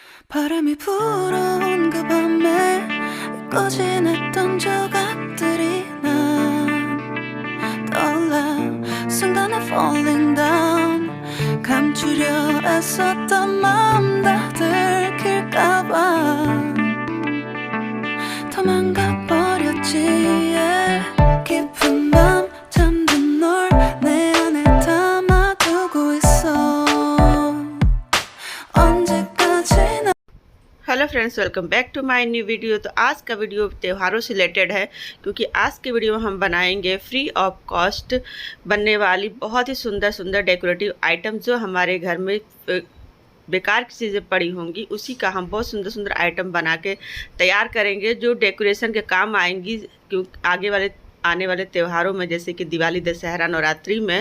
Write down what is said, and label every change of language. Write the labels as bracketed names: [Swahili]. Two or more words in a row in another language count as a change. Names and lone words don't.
[Korean] 바람이 불어온 그 밤에 꺼진했던 조각들이 난 떠올라 순간에 [English] falling down [Korean] 감추려 애썼던 마음 다 들킬까봐 도망가버렸지 yeah. 깊은 밤 잠든 널 내 안에 담아두고 있어 언제까지나। [English] hello friends, welcome back to my new video. [Hindi] तो आज का वीडियो त्योहारों से रिलेटेड है, क्योंकि आज के वीडियो में हम बनाएंगे [English] free of cost [Hindi] बनने वाली बहुत ही सुंदर सुंदर [English] decorative item. [Hindi] जो हमारे घर में बेकार की चीज़ें पड़ी होंगी उसी का हम बहुत सुंदर सुंदर आइटम बना के तैयार करेंगे, जो डेकोरेशन के काम आएंगी क्यों आने वाले त्योहारों में, जैसे कि दिवाली, दशहरा, नवरात्रि में।